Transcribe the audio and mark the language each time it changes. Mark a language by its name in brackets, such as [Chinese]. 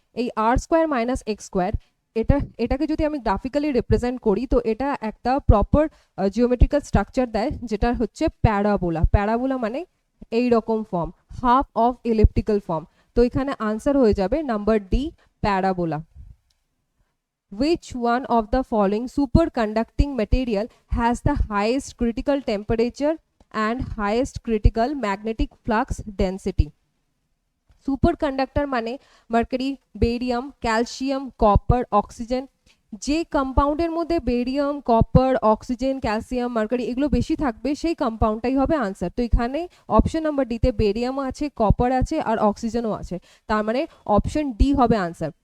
[Bangla] এই r square minus x square এটাকে যদি আমি গ্রাফিক্যালি রিপ্রেজেন্ট করি তো এটা একটা প্রপার জিওমেট্রিক্যাল স্ট্রাকচার দেয়, যেটা হচ্ছে প্যারাবোলা। প্যারাবোলা মানে এই রকম form, half of elliptical form. তো এখানে আনসার হয়ে যাবে number D, parabola. [English] Which one of the following superconducting material has the highest critical temperature and highest critical magnetic flux density? [Bangla] Super conductor মানে mercury, barium, calcium, copper, oxygen. যে কম্পাউন্ডের মধ্যে barium, copper, oxygen, calcium, mercury এগুলো বেশি থাকবে সেই কম্পাউন্ডটাই হবে answer. তো এখানে অপশন নাম্বার ডিতে বেরিয়ামও আছে, কপার আছে আর অক্সিজেনও আছে, তার মানে অপশন ডি হবে আনসার।